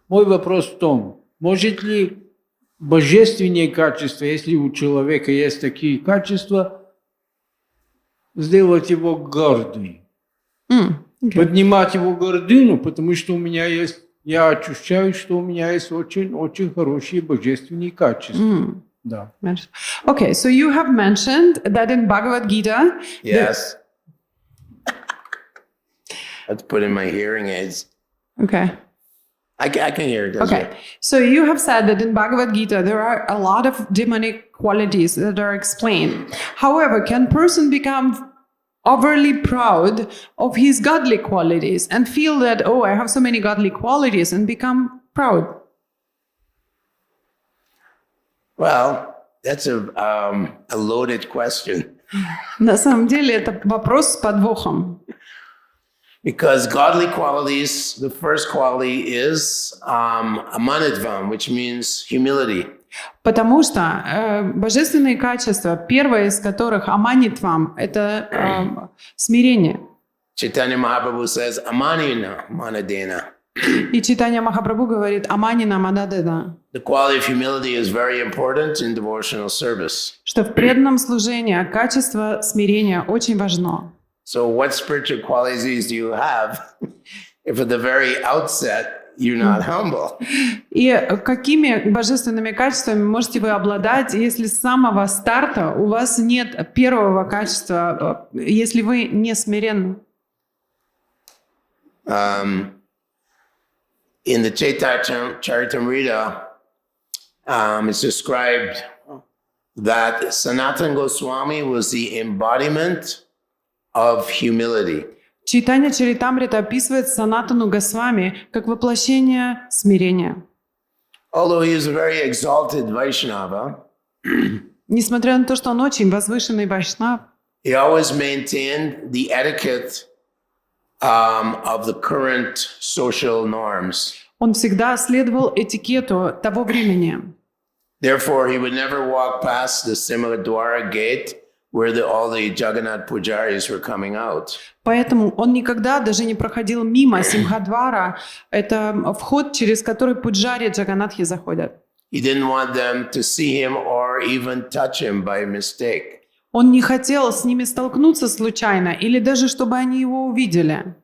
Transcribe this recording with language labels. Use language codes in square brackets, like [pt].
[ru] Мой вопрос в том, может ли божественные качества, если у человека есть такие качества, сделать его гордым? Поднимать его гордыню, потому что у меня есть, я ощущаю, что у меня есть очень хорошие божественные качества. Да. [en] Okay, so you have mentioned that in Bhagavad Gita. Yes. Let's put in my hearing aids. Okay. I can hear it. Okay, so you have said that in Bhagavad Gita there are a lot of demonic qualities that are explained. However, can person become overly proud of his godly qualities and feel that, oh, I have so many godly qualities, and become proud? Well, that's a loaded question. [ru] На самом деле это вопрос с подвохом. [en] Because godly qualities, the first quality is amanitvam, which means humility. [ru] Потому что божественные качества, первое из которых аманитвам, это смирение. [en] Chaitanya Mahaprabhu says, amanina manadena. [ru] И Чайтанья Махапрабху говорит, аманина манадена. [en] The quality of humility is very important in devotional service. [ru] Что в преданном служении качество смирения очень важно. [en] So what spiritual qualities do you have if at the very outset you're not humble? [ru] И какими божественными качествами можете вы обладать, если с самого старта у вас нет первого качества, если вы не смиренны? [en] In the Caitanya-charitamrita, it's described that Sanatana Goswami was the embodiment of humility. [ru] Чайтанья-чаритамрита описывает Санатану Госвами как воплощение смирения. [en] Although he is a very exalted Vaishnava, [ru] Несмотря на то, что он очень возвышенный вайшнав, [en] he always maintained the etiquette of the current social norms. [ru] Он всегда следовал этикету того времени. [en] Therefore, he would never walk past the Simhadwara gate where all the Jagannath Pujaris were coming out. [ru] Поэтому он никогда даже не проходил мимо Симхадвара. Это вход, через который пуджари Джаганатхи заходят. [en] He didn't want them to see him or even touch him by mistake. [ru] Он не хотел с ними столкнуться случайно или даже чтобы они его увидели.